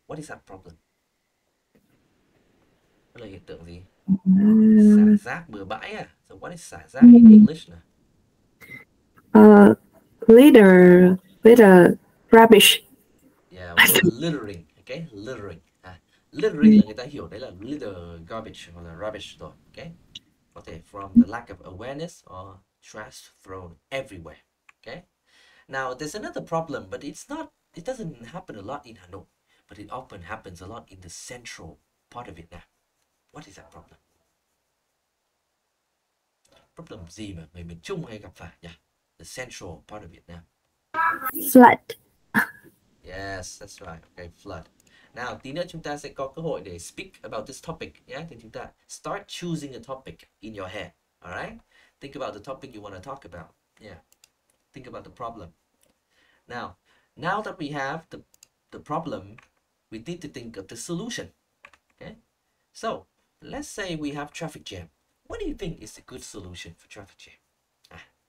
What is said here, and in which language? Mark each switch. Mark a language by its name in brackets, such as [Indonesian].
[English] What is that problem? [Vietnamese] Đó là hiện tượng gì? Xả rác bừa bãi à? [English] So what is xả rác in English nào? Litter, rubbish. Yeah, we call it littering. Okay, littering. [Vietnamese] Littering là người ta hiểu đấy là litter, garbage hoặc là rubbish rồi. [English] Okay, [Vietnamese] có thể [English] from the lack of awareness or trash thrown everywhere. Okay. Now there's another problem, but it doesn't happen a lot in Hanoi, but it often happens a lot in the central part of Vietnam. What is that problem? [Vietnamese] Problem gì mà người miền Trung hay gặp phải nhỉ? [English] The central part of Vietnam. Flood. Yes, that's right. Okay, flood. [Vietnamese] Nào, tí nữa chúng ta sẽ có cơ hội để [English] speak about this topic. Yeah, [Vietnamese] thì chúng ta [English] start choosing a topic in your head. All right? Think about the topic you want to talk about. Yeah. Think about the problem. Now that we have the problem, we need to think of the solution. Okay? So, let's say we have traffic jam. What do you think is a good solution for traffic jam?